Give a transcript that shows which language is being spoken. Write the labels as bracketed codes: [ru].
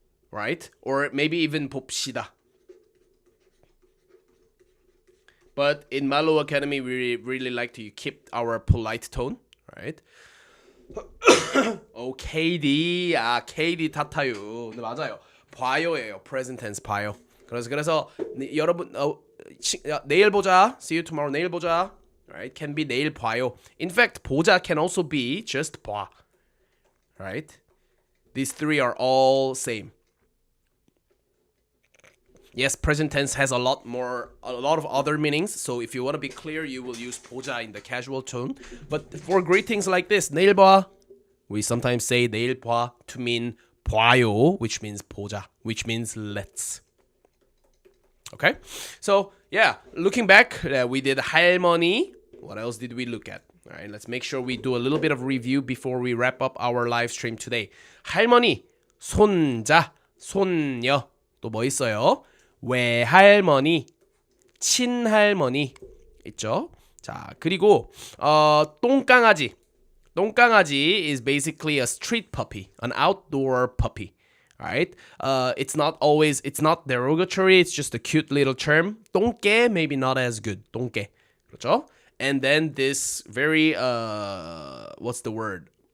[en] Right? Or maybe even [ko] 봅시다. [en] But in Mallo Academy, we really like to keep our polite tone, right? [ko] KD, KD 탓하유. 네, 맞아요. 봐요예요. [en] Present tense 봐요. [ko] 그래서 여러분 내일 보자. [en] See you tomorrow. [ko] 내일 보자. [en] Right? Can be [ko] 내일 봐요. [en] In fact, 보자 can also be just 봐. Right? These three are all same. Yes, present tense has a lot of other meanings. So if you want to be clear, you will use 보자 in the casual tone. But for greetings like this, [ko] 내일 봐, [en] we sometimes say 내일 봐 to mean 봐요, which means 보자, which means let's. Okay, so yeah, looking back, we did 할머니. What else did we look at? All right, let's make sure we do a little bit of review before we wrap up our live stream today. [ko] 할머니, 손자, 손녀. 또 뭐 있어요? 외할머니, 친할머니 있죠. 자, 그리고 똥강아지. [en] 똥강아지 is basically a street puppy, an outdoor puppy. All right. It's not derogatory. It's just a cute little term. 똥개 maybe not as good. [ko] 똥개. 그렇죠? [en] And then this very what's the word?